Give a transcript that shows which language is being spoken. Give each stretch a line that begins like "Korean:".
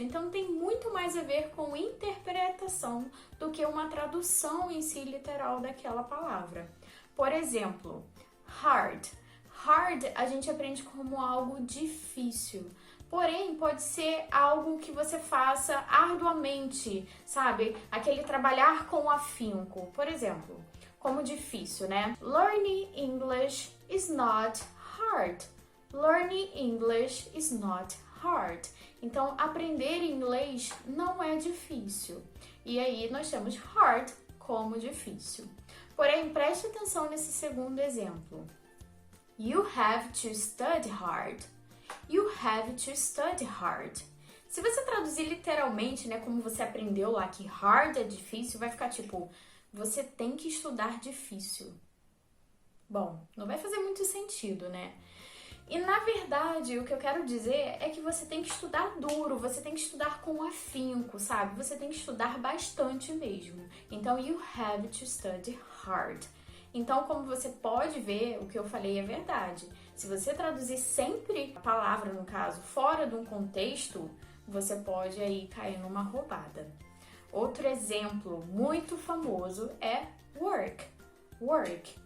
Portuguese: Então tem muito mais a ver com interpretação do que uma tradução em si literal daquela palavra. Por exemplo, hard. Hard a gente aprende como algo difícil. Porém, pode ser algo que você faça arduamente, sabe? Aquele trabalhar com afinco. Por exemplo, como difícil, né?
English: Learning English is not hard. Learning English is not hard.
Portuguese: Então, aprender inglês não é difícil. E aí, nós temos hard como difícil. Porém, preste atenção nesse segundo exemplo.
English: You have to study hard. You have to study hard.
Portuguese: Se você traduzir literalmente, como você aprendeu lá que hard é difícil, vai ficar tipo, você tem que estudar difícil. Bom, não vai fazer muito sentido, né? E na verdade, o que eu quero dizer é que você tem que estudar duro, você tem que estudar com afinco, sabe? Você tem que estudar bastante mesmo. Então,
English: you have to study hard.
Portuguese: Então, como você pode ver, o que eu falei é verdade. Se você traduzir sempre a palavra, no caso, fora de um contexto, você pode aí cair numa roubada. Outro exemplo muito famoso é work. Work.